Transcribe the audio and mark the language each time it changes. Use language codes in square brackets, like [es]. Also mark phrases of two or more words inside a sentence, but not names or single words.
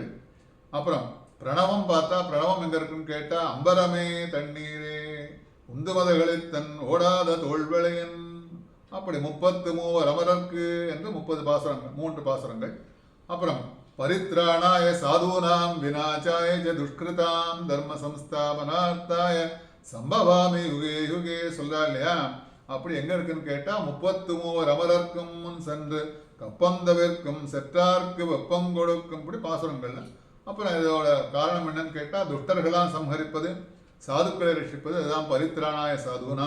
[ta] அப்புறம் பிரணவம் பார்த்தா பிரணவம் எங்க இருக்குன்னு கேட்டா அம்பரமே தண்ணீரே உந்துமதகளில் தன் ஓடாத தோல்வளையன். அப்படி 33 அமரர்க்கு என்று 30 பாசுரங்கள் 3 பாசுரங்கள். [sa] அப்புறம் परित्राणाय साधूनाम् विनाशाय च दुष्कृताम् धर्म संस्थापनार्थाय संभवामि युगे युगे [ta] சொல்றா இல்லையா. அப்படி எங்க இருக்குன்னு கேட்டா 33 அமரர்க்கும் முன் சென்று கப்பந்தவிற்கும் செற்றார்க்கு வெப்பம் கொடுக்கும் இப்படி பாசுரங்கள்ல. அப்புறம் இதோட காரணம் என்னன்னு கேட்டா துஷ்டர்களாம் சம்ஹரிப்பது சாதுக்களை ரட்சிப்பது, அதுதான் [sa] परित्राणाय साधूनाम्.